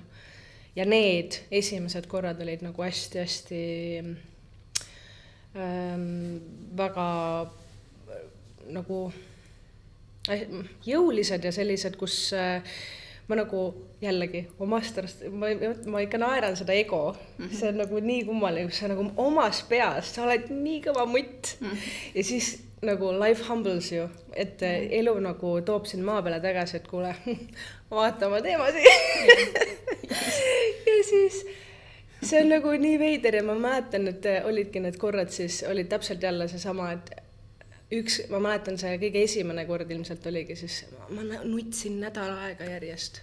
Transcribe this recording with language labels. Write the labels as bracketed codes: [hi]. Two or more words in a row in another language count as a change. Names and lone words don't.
[et] Ja need esimesed korrad olid nagu hästi-hästi väga nagu jõulised ja sellised, kus ma nagu jällegi omast arust, ma ikka naeran seda ego, see on nagu nii kummaline, sa nagu omas peas, sa oled nii kõva mutt ja siis nagu [en] life humbles you, [et] et elu nagu toob sind maa peale tagasi, et kuule, vaata oma teemasid ja siis see on nagu nii veider ja ma mäletan, et olidki need korrad siis, olid täpselt jälle seesama, et ma mäletan see kõige esimene kord ilmselt oligi siis, ma nutsin nädal aega järjest.